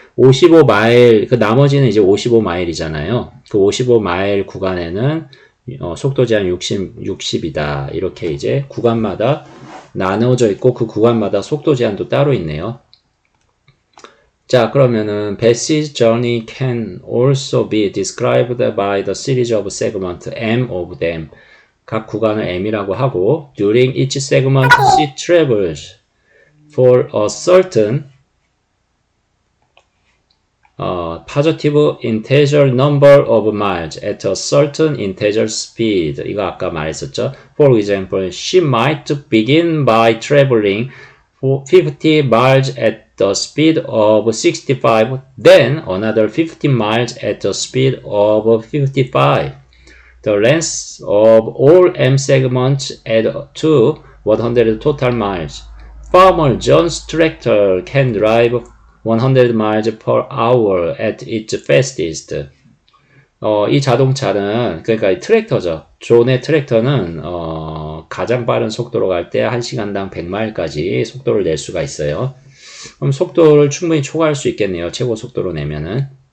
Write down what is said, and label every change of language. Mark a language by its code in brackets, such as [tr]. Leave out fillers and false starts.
[ko] 55마일, 그 나머지는 이제 55마일이잖아요. 그 55마일 구간에는 속도 제한 60이다. 이렇게 이제 구간마다 나누어져 있고 그 구간마다 속도 제한도 따로 있네요. 자, 그러면은 [en] Bessie's journey can also be described by the series of segments M of them. [ko] 각 구간을 M이라고 하고 [en] during each segment she travels for a certain positive integer number of miles at a certain integer speed. [ko] 이거 아까 말했었죠. [en] For example, she might begin by traveling 50 miles at the speed of 65, then another 15 miles at the speed of 55. The length of all M segments add to 100 total miles. Farmer John's tractor can drive 100 miles per hour at its fastest. [ko] 이 자동차는, 그러니까 이 트랙터죠. 존의 트랙터는, 가장 빠른 속도로 갈 때 1시간당 100마일까지 속도를 낼 수가 있어요. 그럼 속도를 충분히 초과할 수 있겠네요. 최고 속도로 내면은.